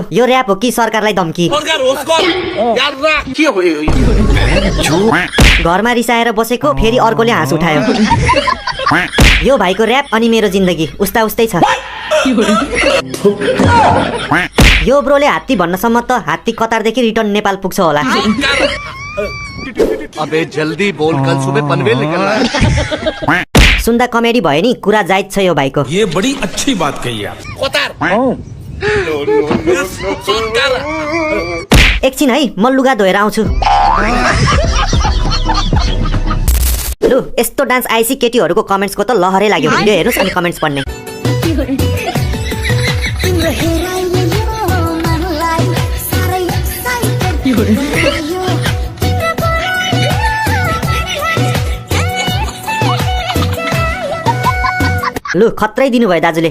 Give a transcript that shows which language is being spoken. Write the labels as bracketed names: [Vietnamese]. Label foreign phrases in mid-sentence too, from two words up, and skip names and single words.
[Nepali] यो र्याप हो कि सरकारलाई धम्की? घरमा रिसाएर बसेको फेरि अर्कोले हाँस उठायो। यो भाइको र्याप अनि मेरो जिन्दगी उस्ता उस्तै छ। यो ब्रोले हात्ती भन्नसम्म त हात्ती कतारदेखि रिटर्न नेपाल पुग्छ होला। [Hindi] अबे जल्दी बोल, कल सुबह पनवेल निकलना है। [Nepali] सुन्दा कमेडी भयो नि, कुरा जायज छ यो भाइको। [Hindi] ये बड़ी अच्छी बात कही आप। [Nepali] एकछिन है म लुगा धोएर आउँछु। लु यस्तो डान्स आइसी केटीहरूको कमेन्ट्सको त लहरै लाग्यो। भिडियो हेर्नुस् अनि कमेन्ट्स पढ्ने। लु खत्रै दिनुभयो दाजुले।